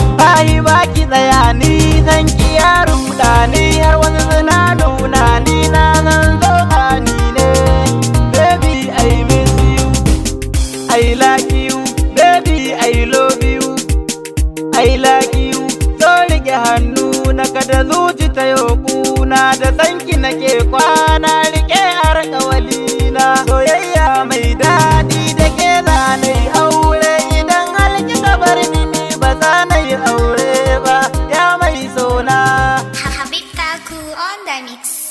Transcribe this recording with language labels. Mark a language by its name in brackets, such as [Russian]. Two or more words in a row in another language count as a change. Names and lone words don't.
[Hausa] Ai ba ki tsaya ni, zan ki ya ruɗa ni, har wani suna nuna ni, na zan zo ni ne. [English] Baby, I miss you, I like you, baby, I love you, I like you. [Hausa] So rike hannu na, kada zuci ta yo kuna, da sanki nake kwana, rike alƙawali na. Soyayya mai daɗi da ke za na yi aure, idan har kika bar ni, ni ba za na yi aure ba, ya mai sona. [English] Habib Kaku on the mix.